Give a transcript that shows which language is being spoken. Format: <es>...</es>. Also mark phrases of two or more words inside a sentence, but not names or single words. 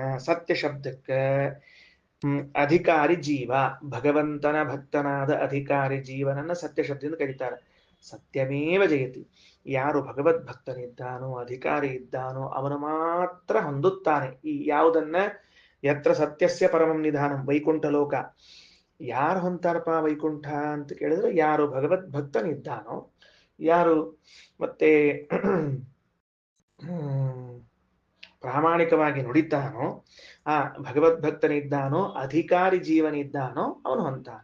<kn>ಸತ್ಯ ಶಬ್ದಕ್ಕೆ ಅಧಿಕಾರಿ ಜೀವ, ಭಗವಂತನ ಭಕ್ತನಾದ ಅಧಿಕಾರಿ ಜೀವನನ್ನ ಸತ್ಯ ಶಬ್ದದಿಂದ ಕರೀತಾರೆ.</kn> <sa>ಸತ್ಯಮೇವ ಜಯತಿ.</sa> <kn>ಯಾರು ಭಗವದ್ ಭಕ್ತನಿದ್ದಾನೋ, ಅಧಿಕಾರಿ ಇದ್ದಾನೋ, ಅವನು ಮಾತ್ರ ಹೊಂದುತ್ತಾನೆ. ಈ ಯಾವುದನ್ನ?</kn> <sa>ಯತ್ರ ಸತ್ಯಸ್ಯ ಪರಮಂ ನಿಧಾನಂ, ವೈಕುಂಠ ಲೋಕ.</sa> <kn>ಯಾರು ಹೊಂತಾರಪ್ಪ ವೈಕುಂಠ ಅಂತ ಕೇಳಿದ್ರೆ, ಯಾರು ಭಗವದ್ ಭಕ್ತನಿದ್ದಾನೋ, ಯಾರು ಮತ್ತೆ ಪ್ರಾಮಾಣಿಕವಾಗಿ ನುಡಿತಾನೋ, ಆ ಭಗವದ್ ಭಕ್ತನಿದ್ದಾನೋ, ಅಧಿಕಾರಿ ಜೀವನಿದ್ದಾನೋ, ಅವನು ಹೊಂತಾನ.</kn>